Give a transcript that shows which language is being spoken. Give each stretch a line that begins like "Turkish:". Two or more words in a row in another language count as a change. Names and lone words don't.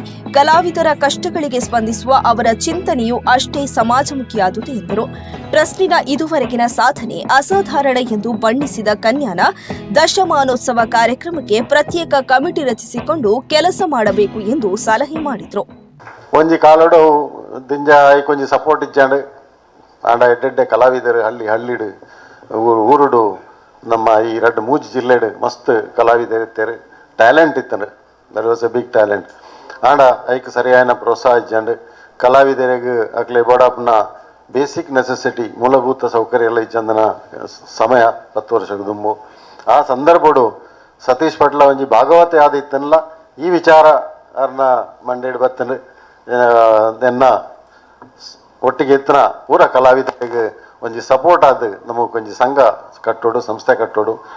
Kannada: ಕಲಾವಿದರ ಕಷ್ಟಗಳಿಗೆ ಸ್ಪಂದಿಸುವ ಅವರ ಚಿಂತನೆಯು ಅಷ್ಟೇ ಸಮಾಜಮುಖಿಯಾದುದು ಎಂದರು. ಟ್ರಸ್ಟಿನ ಇದುವರೆಗಿನ ಸಾಧನೆ ಅಸಾಧಾರಣ ಎಂದು ಬಣ್ಣಿಸಿದ ಕನ್ಯಾನ ದಶಮಾನೋತ್ಸವ ಕಾರ್ಯಕ್ರಮಕ್ಕೆ ಪ್ರತ್ಯೇಕ ಕಮಿಟಿ ರಚಿಸಿಕೊಂಡು ಕೆಲಸ ಮಾಡಬೇಕು ಎಂದು ಸಲಹೆ ಮಾಡಿದರು.
Tulu: ಒಂಜಿ ಕಾಲಡು ದಿಂಜ ಐಕೊಂಜಿ ಸಪೋರ್ಟ್ ಇಜ್ಜಾಂಡು ಆಂಡ ಎಡ್ಡೆಡ್ಡೆ ಕಲಾವಿದರು ಹಳ್ಳಿಡು ಊರುಡು ನಮ್ಮ ಈ 2-3 ಜಿಲ್ಲೆಡು ಮಸ್ತ್
Kannada: ಕಲಾವಿದರು ಇರ್ತಾರೆ.
Tulu: ಟ್ಯಾಲೆಂಟ್ ಇತ್ತಂಡು,
English: That was a big talent.
Tulu: ಆಂಡ ಐಕ್ ಸರಿಯಾದ ಪ್ರೋತ್ಸಾಹ ಇಜ್ಜಾಂಡು ಕಲಾವಿದರಿಗೆ ಅಕ್ಲೆ ಬೋಡಾಪ್ನ
English: basic necessity
Tulu: ಮೂಲಭೂತ ಸೌಕರ್ಯ ಎಲ್ಲ ಇಜ್ಜಂದನ ಸಮಯ 10 ವರ್ಷಕ್ಕೆ ದುಂಬು ಆ ಸಂದರ್ಭಡು ಸತೀಶ್ ಪಟ್ಲ ಒಂಜಿ ಭಾಗವತೆ ಆದ ಇತ್ತನಲ್ಲ ಈ ವಿಚಾರ ಅವ್ರನ್ನ ಮಂಡೇಡ್ ಬತ್ತನು ಎನ್ನ ಒಟ್ಟಿಗೆ ಎತ್ತನ ಪೂರ ಕಲಾವಿದರಿಗೆ ಒಂಜಿ ಸಪೋರ್ಟ್ ಆದ ನಮಗೆ ಒಂಜಿ ಸಂಘ ಕಟ್ಟೋಡು ಸಂಸ್ಥೆ ಕಟ್ಟೋಡು